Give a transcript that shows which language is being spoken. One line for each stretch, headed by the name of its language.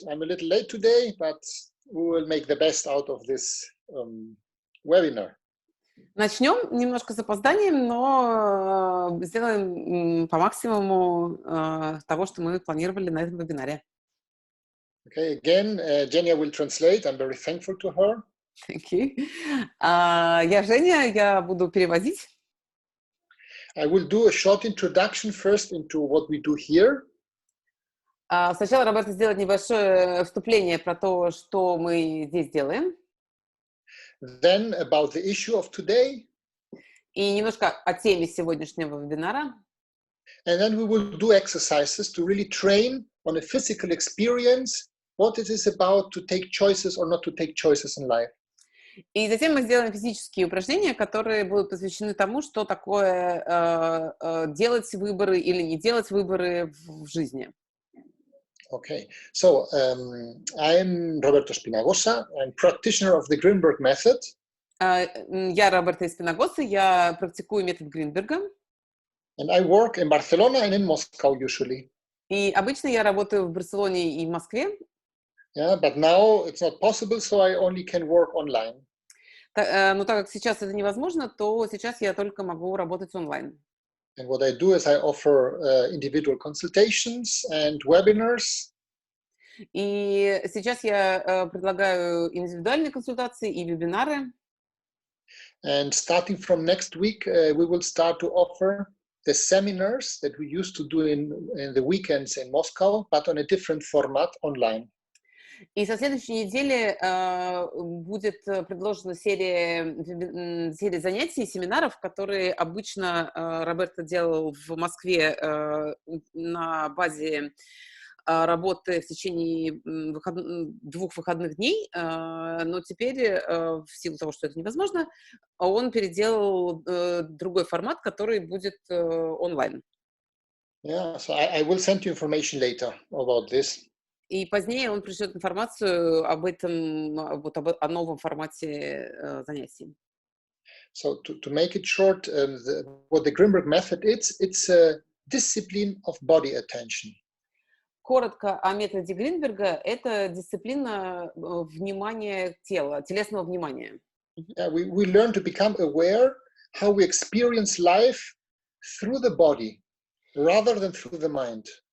English: I'm a little late today, but we will make the best out of this webinar.
Russian: Начнем немножко с запозданием, но сделаем по максимуму того, что мы планировали на этом вебинаре.
English: Okay, again, Jenny will translate. I'm very thankful to her. Thank you.
Russian: Я Женя, я буду переводить.
English: I will do a short introduction first into what we do here.
Russian: Сначала Роберто сделает небольшое вступление про то, что мы здесь делаем.
English: Then about the issue of today.
Russian: И немножко о теме сегодняшнего вебинара.
English: And then we will do exercises to really train on a physical experience what it is about to take choices or not to take choices in life.
Russian: И затем мы сделаем физические упражнения, которые будут посвящены тому, что такое делать выборы или не делать выборы в жизни.
English: Okay, so I'm Роберто Эспинагосой. I'm practitioner of the Greenberg method.
Russian: Я Роберто Эспинагосой, я практикую метод Гринберга.
English: And I work in Barcelona and in Moscow usually.
Russian: И обычно я работаю в Барселоне и в Москве.
English: Yeah, but now it's not possible, so I only can work online.
Russian: Но так как сейчас это невозможно, то сейчас я только могу работать онлайн.
English: And what I do is I offer individual consultations and webinars.
Russian: И сейчас я предлагаю индивидуальные консультации и вебинары.
English: And starting from next week, we will start to offer the seminars that we used to do in the weekends in Moscow, but on a different format online.
Russian: И со следующей недели будет предложена серия занятий, семинаров, которые обычно Роберто делал в Москве на базе работы в течение 2 выходных дней, но теперь, в силу того, что это невозможно, он переделал другой формат, который будет онлайн.
English: Yeah, so I will send you information later about this.
Russian: И позднее он пришлет информацию об этом, о новом формате занятий.
English: So to make it short, what the Greenberg method is, it's a discipline of body attention.
Russian: Коротко о методе Гринберга – это дисциплина внимания тела, телесного внимания.
English: Yeah, we learn to become aware how we experience life through the body rather than through the mind.